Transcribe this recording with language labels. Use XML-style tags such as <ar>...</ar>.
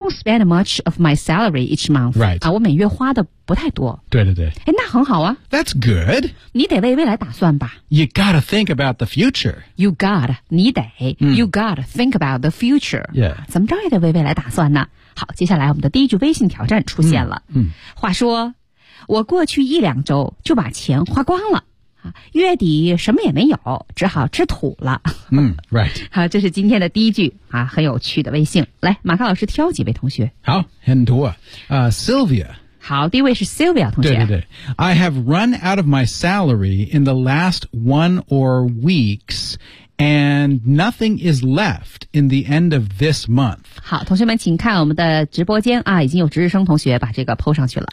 <en>don't spend much of my salary each month. Right.</en> <zh>啊，我每月花的不太多。对对对。哎，那很好啊。</zh> <en>That's good.</en> <zh>你得为未来打算吧。</zh> <en>You gotta think about the future. You gotta,</en> <zh>你得、</zh> <en>嗯、you gotta think about the future. Yeah.</en> <zh>怎么着也得为未来打算呢。好，接下来我们的第一句微信挑战出现了。嗯。话说，我过去一两周就把钱花光了。月底什么也没有，只好吃土了。</zh> <en>嗯 ，right。</en> <zh>好，这是今天的第一句啊，很有趣的微信。来，马克老师挑几位同学。好，很多啊 ，Sylvia。好，第一位是 Sylvia 同学。对对对</zh> <en>，I have run out of my salary in the last one or weeks, and nothing is left in the end of this month。</en> <zh>好，同学们，请看我们的直播间啊，已经有值日生同学把这个 PO 上去了。</zh>